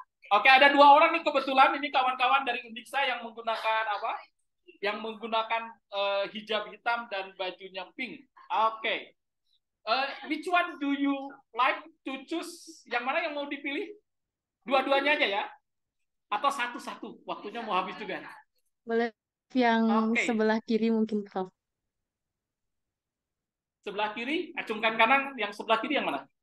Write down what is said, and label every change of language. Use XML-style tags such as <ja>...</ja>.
<id>Oke, ada 2 orang nih kebetulan ini kawan-kawan dari Undiksa yang menggunakan apa? Yang menggunakan hijab hitam dan bajunya pink. Oke.</id> <en>Which one do you like to choose?</en> <id>Yang mana yang mau dipilih? Dua-duanya aja ya? Atau satu-satu? Waktunya mau habis juga. Boleh yang Oke. sebelah kiri mungkin, Prof. Sebelah kiri, acungkan kanan. Yang sebelah kiri yang mana?</id>